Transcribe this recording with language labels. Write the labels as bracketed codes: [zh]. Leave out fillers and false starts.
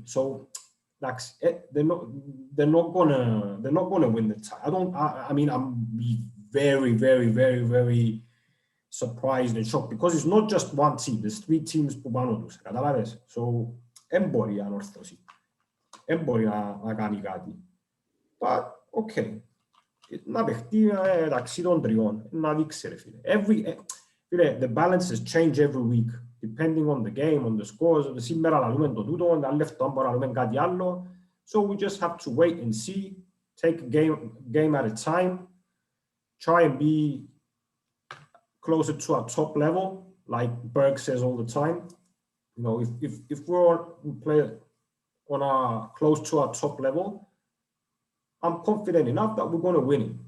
[en] So that's they're not gonna win the tie. I mean, I'm very, very, very, very surprised and shocked because it's not just one team. There's three teams [el] που πάνω τους. Καταλάβες. So, δεν μπορεί η Anorthosis. Δεν μπορεί να κάνει κάτι. [en] But, okay. [el] Να παιχτεί μεταξύ των τριών. Να δείξει, ρε φίλε. [en] The balances change every week, depending on the game, on the scores. [el] Σήμερα λαλούμε το τούτο, τα λεφτά μπορούμε να λαλούμε κάτι άλλο. [en] So we just have to wait and see, take a game at a time, try and be closer to our top level, like Berg says all the time. You know, if we play on close to our top level, I'm confident enough that we're going to win it.